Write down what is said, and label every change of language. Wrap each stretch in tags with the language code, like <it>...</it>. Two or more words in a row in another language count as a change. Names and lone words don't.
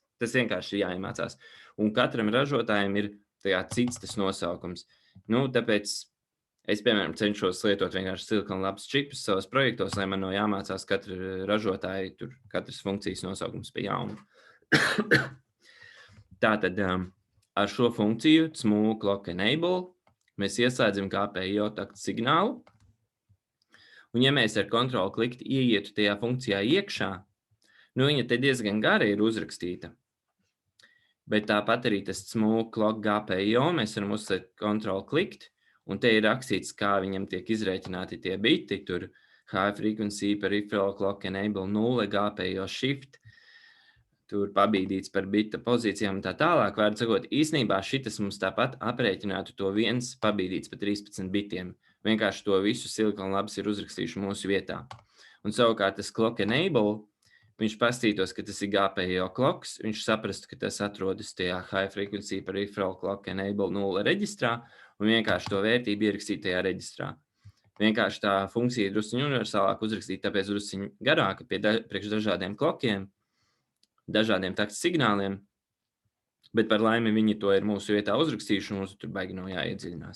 <lv>Tas vienkārši ir jāiemācās. Un katram ražotājiem ir cits tas nosaukums. Tāpēc es, piemēram, cenšos lietot vienkārši Silicon Labs čipus savos projektos, lai man nav jāmācās katra ražotāja, tur katras funkcijas nosaukums pie jauna. Tātad ar šo funkciju</lv> <en>cmu clock enable</en> <lv>mēs ieslēdzam GPIO takta signālu, un ja mēs ar kontrolu klikti ieietu tajā funkcijā iekšā, viņa te diezgan gara ir uzrakstīta. Bet tāpat arī tas</lv> <en>smooth clock GPIO,</en> <lv>mēs varam uzlikt kontrolu klikti, un te ir rakstīts, kā viņam tiek izrēķināti tie biti, tur</lv> <en>high frequency, peripheral clock, enable 0, GPIO shift,</en> <lv>tur pabīdīts par bita pozīcijām un tā tālāk. Vārdu sakot, īsnībā šitas mums tāpat aprēķinātu to viens pabīdīts pa 13 bitiem. Vienkārši to visu Silicon Labs ir uzrakstījuši mūsu vietā. Un savukārt tas</lv> <en>clock enable,</en> <lv>viņš pastītos, ka tas ir</lv> <en>GPIO clocks,</en> <lv>viņš saprastu, ka tas atrodas tajā</lv> <en>high frequency peripheral clock enable 0</en> <lv>reģistrā, un vienkārši to vērtību ierakstīt tajā reģistrā. Vienkārši tā funkcija ir drusciņ universālāk uzrakstīt, tāpēc drusciņ garāka priekš dažādiem klokiem, dažādiem takta signāliem, bet par laimi viņi to ir mūsu vietā uzrakstījuši, un mums tur baigi nav jāiedziļinās.</lv>